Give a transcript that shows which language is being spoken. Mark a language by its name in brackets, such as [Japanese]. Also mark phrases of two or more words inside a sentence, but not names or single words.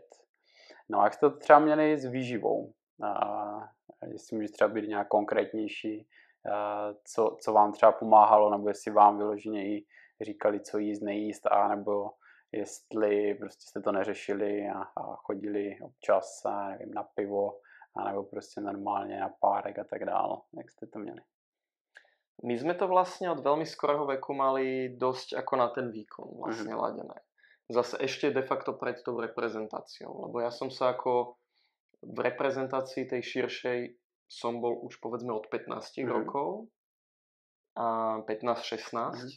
[Czech] No a jak jste to třeba měli s výživou? Jestli můžete třeba být nějak konkrétnější, co vám třeba pomáhalo, nebo jestli vám vyloženě i říkali, co jíst, nejíst, nebo jestli prostě jste to neřešili a chodili občas, nevím, na pivo, nebo prostě normálně na párek a tak dále. Jak jste to měli? [Slovak] My sme to vlastne od veľmi skorého veku mali dosť ako na ten výkon vlastne ladené. Zase ešte de facto pred tou reprezentáciou, lebo ja som sa ako v reprezentácii tej širšej som bol už povedzme od 15 rokov a 15-16.